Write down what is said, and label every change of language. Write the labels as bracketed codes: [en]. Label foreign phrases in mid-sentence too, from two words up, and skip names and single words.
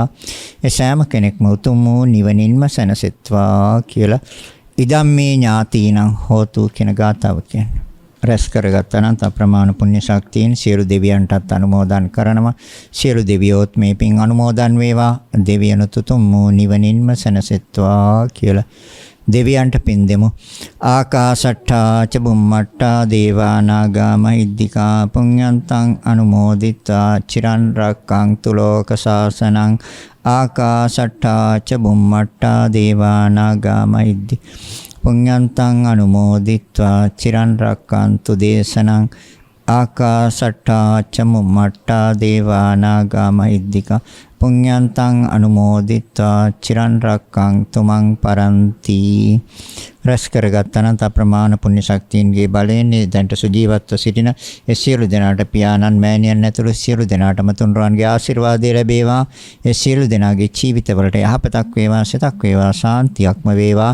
[si] ඒ සෑම කෙනෙක්ම උතුම් වූ නිවනින්ම සැනසෙත්වා කියලා [pi] ඉදම්මේ ඥාතීනං හෝතු [si] කියන ගාථාව කියන්නේ. රැස් කරගත් අනන්ත අප්‍රමාණ පුණ්‍ය ශක්තියෙන් සියලු දෙවියන්ටත් අනුමෝදන් කරනවා. සියලු දෙවියෝත් මේ පින් අනුමෝදන් වේවා. දෙවියනුත් උතුම් වූ නිවනින්ම සැනසෙත්වා කියලා දෙවියන්ට පින් දෙමු. [pi] ආකාශට්ටා ච බුම්මට්ටා දේවා නාග මහිද්దికා පුඤ්ඤන්තං අනුමෝදිත්වා චිරන් රක්ඛන්තු ලෝක සාසනං. ආකාශට්ටා ච බුම්මට්ටා දේවා නාග මහිද්దికා පුඤ්ඤන්තං අනුමෝදිත්වා චිරන් රක්ඛන්තු දේශනං. ආකාශට්ටා ච බුම්මට්ටා දේවා නාග මහිද්దికා පුඤ්ඤන්තං අනුමෝදිත්වා චිරන් රක්ඛන්තු මං පරන්ති. [si] රැස් කරගත් අනන්ත අප්‍රමාණ පුණ්‍ය ශක්තියින්ගේ බලයෙන් දැන්ට සුජීවත්ව සිටින ඒ සියලු දෙනාට පියාණන් මෑණියන් ඇතුළු සියලු දෙනාටම තුන්රුවන්ගේ ආශිර්වාදය ලැබේවා. ඒ සියලු දෙනාගේ ජීවිතවලට යහපතක් වේවා, සිතක් වේවා, ශාන්තියක්ම වේවා.